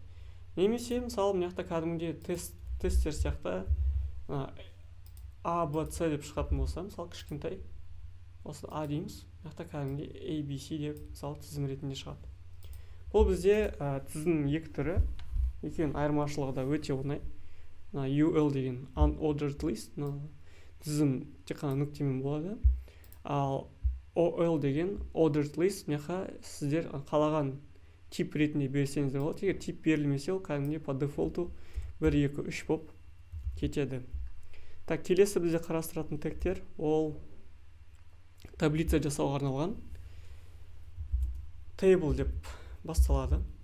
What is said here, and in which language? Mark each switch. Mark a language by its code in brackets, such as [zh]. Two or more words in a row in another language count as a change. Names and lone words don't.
[kk] Немесе мысалы мына жақта кәдімгідей тесттер сияқты A, B, C деп шығатын болса, мысалы кішкентай осы A дейміз. Мына жақта кәдімгідей A, B, C деп мысалы тізім ретінде шығады. Бұл бізде тізімнің екі түрі, екеуінің айырмашылығы да өте оңай. UL деген [en] unordered list, [kk] тізім тек қана нүктемен болады. Ал OL деген [en] ordered list, [kk] мына сіздер қалаған тип ретінде берсеңіздер болады. Егер тип берілмесе, ол кәдімгідей [ru] по дефолту [kk] 1, 2, 3 болып кетеді. Так, келесі бізде қарастыратын тегтер ол таблица жасауға арналған table деп басталады.